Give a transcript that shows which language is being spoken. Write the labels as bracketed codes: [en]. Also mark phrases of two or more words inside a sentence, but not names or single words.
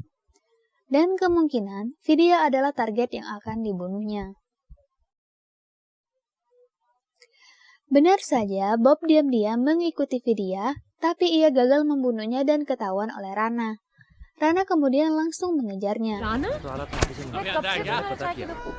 [id] Dan kemungkinan Vidya adalah target yang akan dibunuhnya. Benar saja, Bob diam-diam mengikuti Vidya, tapi ia gagal membunuhnya dan ketahuan oleh Rana. Rana kemudian langsung mengejarnya. [hi] राना? राना काफी से मैं कब से क्या पता पता किया?